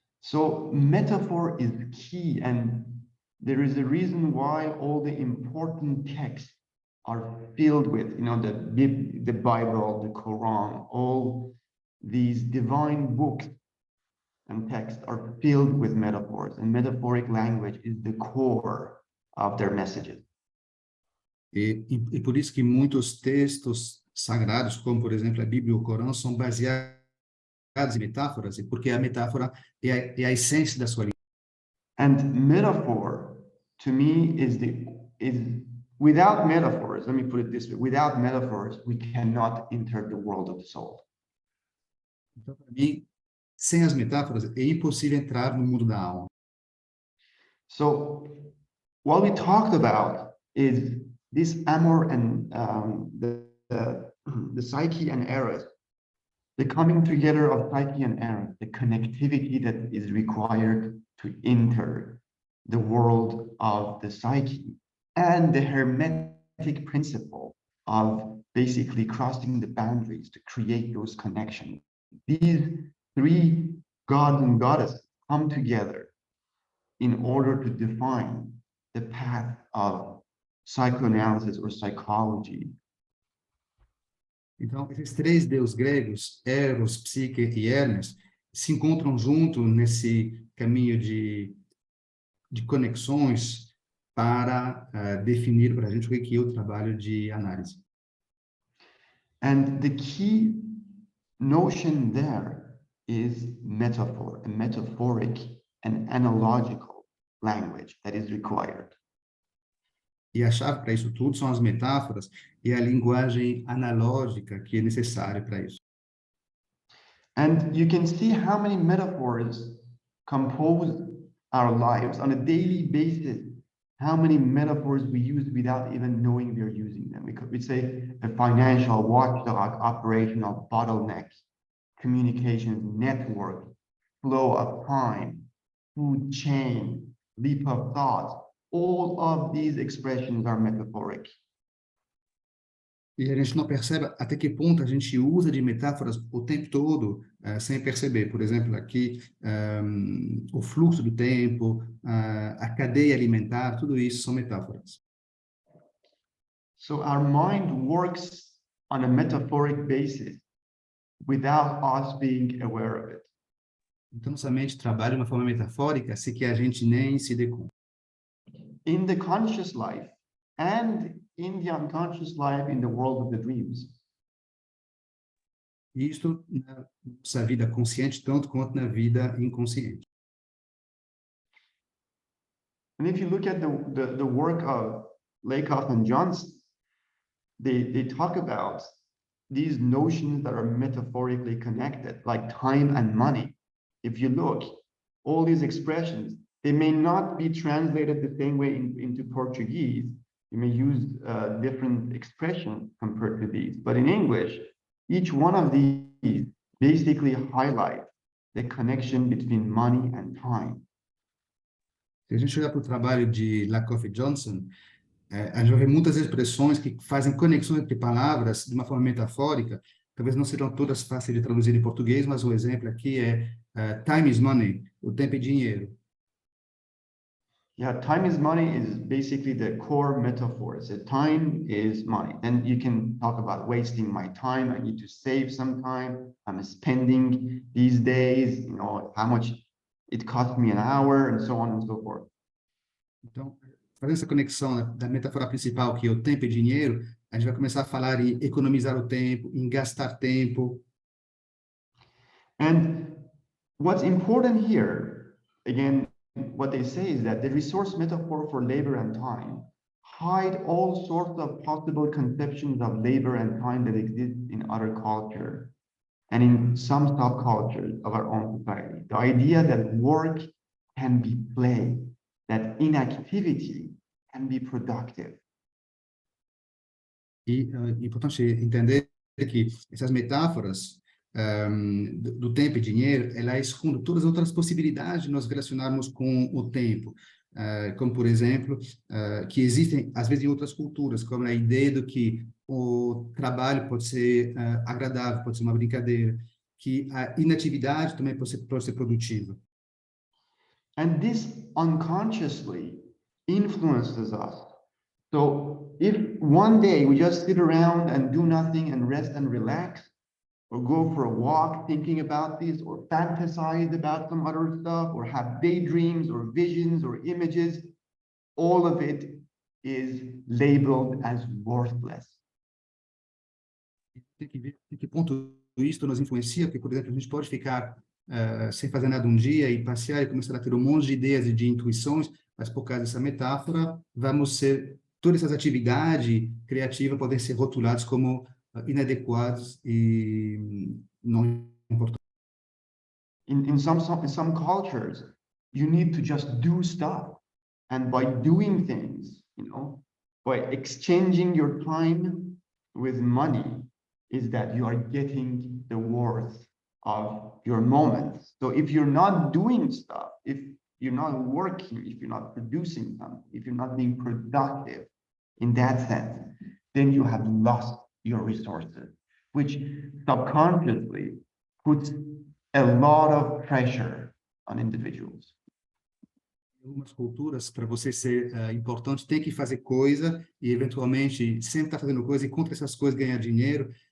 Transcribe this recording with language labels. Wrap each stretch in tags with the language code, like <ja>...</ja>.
<en>So metaphor is key, and there is a reason why all the important texts are filled with, the Bible, the Quran, all these divine books and texts are filled with metaphors, and metaphoric language is the core of their messages.</en> <pt>E por isso que muitos textos sagrados, como por exemplo a Bíblia e o Corão, são baseados em metáforas, porque a metáfora é a essência da sua língua.</pt> <en>And metaphor, to me, is without metaphors, let me put it this way, without metaphors, we cannot enter the world of the soul.</en> <pt>Então, para mim, sem as metáforas, é impossível entrar no mundo da alma.</pt> <en>So, what we talked about is this amor and the psyche and eros, the coming together of psyche and eros, the connectivity that is required to enter the world of the psyche, and the hermetic principle of basically crossing the boundaries to create those connections. These three gods and goddesses come together in order to define the path of psychoanalysis or psychology.</en> <pt>Então, esses três deuses gregos, Eros, Psique e Hermes, se encontram juntos nesse caminho de conexões para definir para a gente o que é o trabalho de análise.</pt> <en>And the key notion there is metaphor, a metaphoric and analogical language that is required.</en> <pt>E a chave para isso tudo são as metáforas e a linguagem analógica que é necessária para isso.</pt> <en>And you can see how many metaphors compose our lives on a daily basis, how many metaphors we use without even knowing we're using them. We say a financial watchdog, operational bottleneck, communications network, flow of time, food chain, leap of thought. All of these expressions are metaphoric.</en> <pt>E a gente não percebe até que ponto a gente usa de metáforas o tempo todo, sem perceber. Por exemplo, aqui, o fluxo do tempo, a cadeia alimentar, tudo isso são metáforas.</pt> <en>So our mind works on a metaphoric basis without us being aware of it.</en> <pt>Então, nossa mente trabalha de uma forma metafórica, sem que a gente nem se dê conta.</pt> <en>In the conscious life and in the unconscious life, in the world of the dreams.</en> <pt>Isto na nossa vida consciente, tanto quanto na vida inconsciente.</pt> <en>And if you look at the work of Lakoff and Johnson, they talk about these notions that are metaphorically connected, like time and money. If you look, all these expressions, they may not be translated the same way into Portuguese. You may use different expressions compared to these, but in English, each one of these basically highlight the connection between money and time.</en> <pt>Se a gente olhar para o trabalho de Lakoff e Johnson, a gente vai ver muitas expressões que fazem conexões entre palavras de uma forma metafórica. Talvez não sejam todas fáceis de traduzir em português, mas o exemplo aqui é</pt> <en>time is money,</en> <pt>o tempo é dinheiro.</pt> <en>Yeah, time is money is basically the core metaphor. So time is money. Then you can talk about wasting my time. I need to save some time. I'm spending these days, how much it cost me an hour, and so on and so forth.</en> <pt>Então, fazendo essa conexão da metáfora principal, que é o tempo e dinheiro, a gente vai começar a falar em economizar o tempo, em gastar tempo.</pt> <en>And what's important here, again, what they say is that the resource metaphor for labor and time hide all sorts of possible conceptions of labor and time that exist in other culture and in some subcultures of our own society. The idea that work can be play, that inactivity can be productive.</en> <pt>E é importante entender que essas metáforas do tempo e dinheiro, ela esconde todas as outras possibilidades de nós relacionarmos com o tempo, como, por exemplo, que existem, às vezes, em outras culturas, como a ideia do que o trabalho pode ser agradável, pode ser uma brincadeira, que a inatividade também pode ser produtiva.</pt> <en>And this unconsciously influences us. So if one day we just sit around and do nothing and rest and relax, or go for a walk thinking about this, or fantasize about some other stuff, or have daydreams or visions or images, all of it is labeled as worthless.</en> <pt>Tem que ver em que ponto isso nos influencia, porque, por exemplo, a gente pode ficar sem fazer nada um dia e passear e começar a ter um monte de ideias e de intuições, mas por causa dessa metáfora, todas essas atividades criativas podem ser rotuladas como inadequadas e não importantes.</pt> <en>In some cultures, you need to just do stuff. And by doing things, by exchanging your time with money, is that you are getting the worth of your moments. So if you're not doing stuff, if you're not working, if you're not producing something, if you're not being productive in that sense, then you have lost your resources, which subconsciously puts a lot of pressure on individuals.</en> <pt>Em algumas culturas, para você ser importante, tem que fazer coisa e, eventualmente, sempre está fazendo coisa e contra essas coisas ganhar dinheiro.</pt>